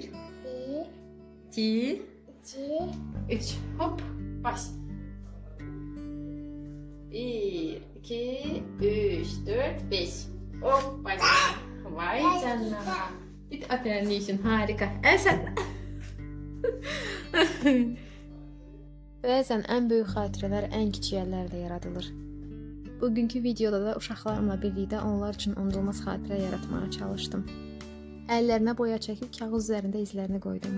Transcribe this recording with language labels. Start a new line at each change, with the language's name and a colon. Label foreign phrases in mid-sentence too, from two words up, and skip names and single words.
Turkish: Bir, iki, iki, üç. Hop. Baş. Bir, iki, üç, dört, beş. Hop. Baş. Vay canına. Git aferin için harika. Sen.
Azerbaijani: Bəzən ən böyük xatirələr ən kiçik əllərlə yaradılır. Bugünkü videoda da uşaqlarımla birlikdə onlar üçün unudulmaz xatirə yaratmağa çalışdım. Əllərinə boya çəkib kağız üzərində izlərini qoydum.